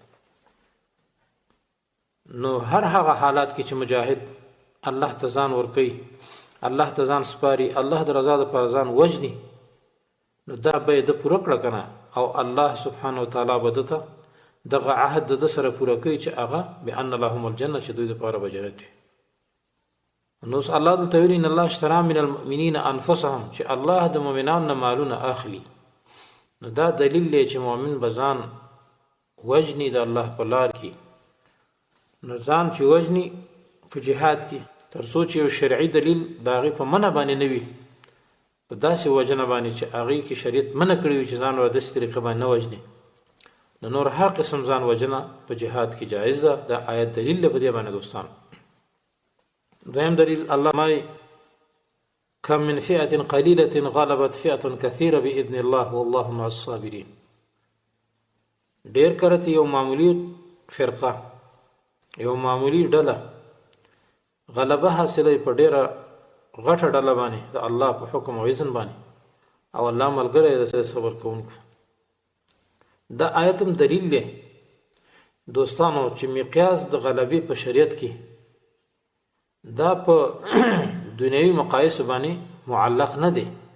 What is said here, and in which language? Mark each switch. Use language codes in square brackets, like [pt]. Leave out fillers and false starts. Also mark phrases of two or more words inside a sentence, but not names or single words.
[ps] نو هر هغه حالات کې چې مجاهد الله ته ځان ورکوي، الله ته ځان سپاري، الله د رضا دپاره ځان وژني، نو دا به یې ده پوره کړه که نه، او [ar] الله سبحانه وتعالی [ps] به ده ته دغه عهد د ده سره پوره کوي چې هغه [ar] بان لهم الجنه، [ps] چې دوی دپاره به جنت وي. نو اوس الله دلته ویلي [ar] ان الله اشترى من المؤمنین انفسهم، [ps] چې الله د مؤمنانو نه مالونه اخلي. نو دا دلیل دی چې مؤمن به ځان وجني د الله په لار کې. نو ځان چې وجني په جهاد کې تر څو چې یو شرعي دلیل د هغې په منع باندې نه وي، په داسې وجنه باندې چې هغې کې شریعت منع کړی وي چې ځان له داسې طریقې باندې نه وجني، نو نور هر قسم ځان وجنه په جهاد کې جایز ده. دا آیت دلیل دی په دې باندې دوستان. دویم دلیل [ar] الله مای کم من فئة قلیلة غلبت فئة كثيرة بإذن الله والله مع الصابرين. [ps] ډیر کرت یو معمولی فرقه، یو معمولی ډله غلبه حاصله په ډیره غټه ډله باندې د الله په حکم او اذن باندې، او الله ملګری د صبر کوونکو. دا آیت هم دلیل دی دوستانو چې مقیاس د غلبې په شریعت کې دا په دنیوي مقایس باندې معلق نه دی.